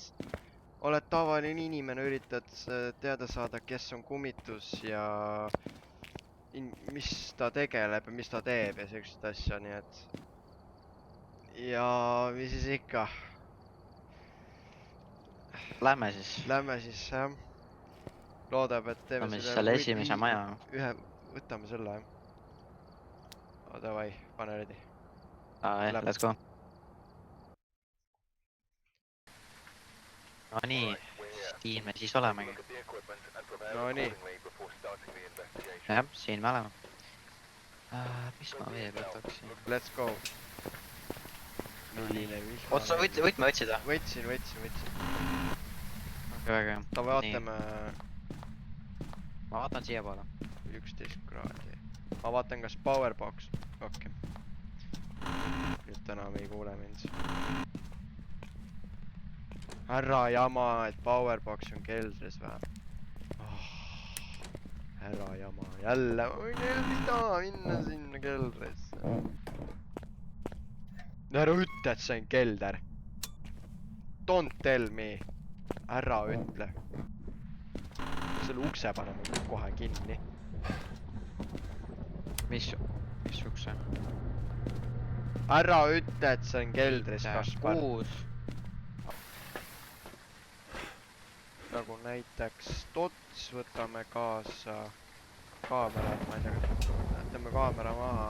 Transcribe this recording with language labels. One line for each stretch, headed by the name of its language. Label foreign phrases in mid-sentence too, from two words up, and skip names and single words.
Estonian: Oled tavaline inimene, üritad teada saada, kes on kummitus ja mis ta tegeleb ja mis ta teeb ja sellised asja, nii et... Ja mis siis ikka? Lähme siis. Lähme siis, jah. Loodab, et teeme Lähme siis selle esimese maja. Võtame selle, jah. Davai, pane ready.
English: Let's go.
Estonian: No nii, siin me siis olemegi. No nii. Jah, siin me oleme. Mis ma veel võtaksin?
English: Let's go.
Estonian: Milline vihma. Otsa võtme võtsid või? Võtsin. Väga hea. Ta vaatame... Ma vaatan siia poole. 11 kraadi. Ma vaatan, kas powerbox. Okei. Nüüd enam ei kuule mind. Härra jama, et powerbox on keldris või? Härra jama, jälle ma võin taha minna sinna keldrisse. Ära ütle, et see on kelder.
English: Don't tell me.
Estonian: Ära ütle. Selle ukse paneme kohe kinni. Mis ukse? Ära ütle, et see on keldris, Kaspar. 6. Nagu näiteks tots võtame kaasa kaamerad, ma ei tea, jätame kaamera maha.